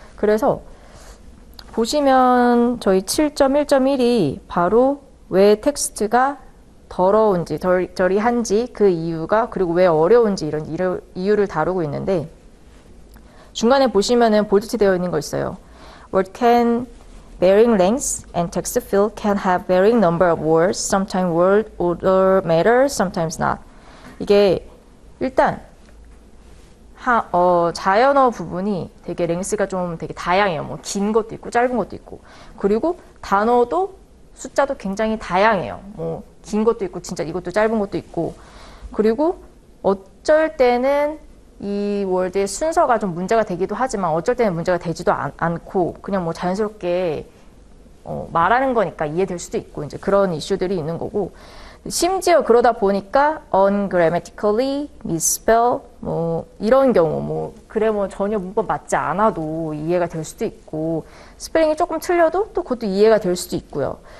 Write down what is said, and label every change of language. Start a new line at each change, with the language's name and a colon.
Korean: 그래서 보시면 저희 7.1.1이 바로 왜 텍스트가 더러운지 저리한지 그 이유가, 그리고 왜 어려운지 이런 이유를 다루고 있는데, 중간에 보시면은 볼드 되어 있는 거 있어요.
English: Word can varying lengths and text field can have varying number of words. Sometimes word order matters, sometimes not.
Korean: 이게 일단 자연어 부분이 되게 랭스가 좀 되게 다양해요. 뭐 긴 것도 있고 짧은 것도 있고, 그리고 단어도 숫자도 굉장히 다양해요. 뭐 긴 것도 있고 진짜 이것도 짧은 것도 있고, 그리고 어쩔 때는 이 월드의 순서가 좀 문제가 되기도 하지만 어쩔 때는 문제가 되지도 않고 그냥 뭐 자연스럽게 말하는 거니까 이해될 수도 있고, 이제 그런 이슈들이 있는 거고, 심지어 그러다 보니까 ungrammatically misspell 뭐 이런 경우 뭐 그래머 전혀 문법 맞지 않아도 이해가 될 수도 있고, 스펠링이 조금 틀려도 또 그것도 이해가 될 수도 있고요.